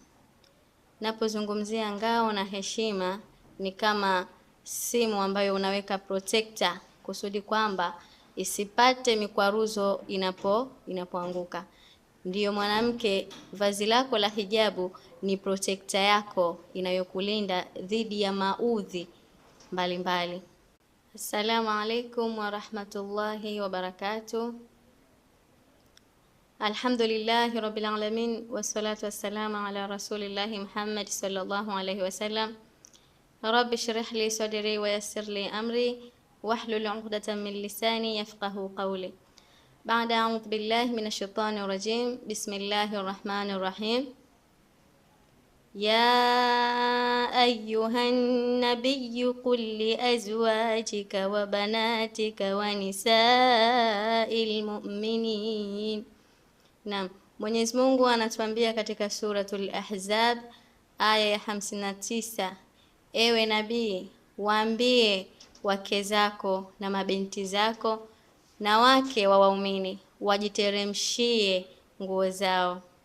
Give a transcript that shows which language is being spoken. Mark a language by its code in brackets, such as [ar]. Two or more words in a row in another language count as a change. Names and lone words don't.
[sw] Napozungumzia ngao na heshima ni kama simu ambayo unaweka protector kusudi kwamba isipate mikwaruzo inapoanguka. Ndiyo mwanamke, vazi lako la hijabu ni protector yako inayokulinda dhidi ya maudhi mbalimbali. [ar] السلام عليكم ورحمة الله وبركاته. الحمد لله رب العالمين والصلاة والسلام على رسول الله محمد صلى الله عليه وسلم. رب اشرح لي صدري ويسر لي أمري واحلل عقدة من لساني يفقهوا قولي. بعد أعوذ بالله من الشيطان الرجيم. بسم الله الرحمن الرحيم. يا أيها النبي قل لأزواجك وبناتك ونساء المؤمنين. [sw] Naam, Mwenyezi Mungu anatuambia katika suratul Ahzab aya ya 59, ewe nabii, waambie wake zako na mabinti zako na wake wa waumini wajiteremshie nguo zao.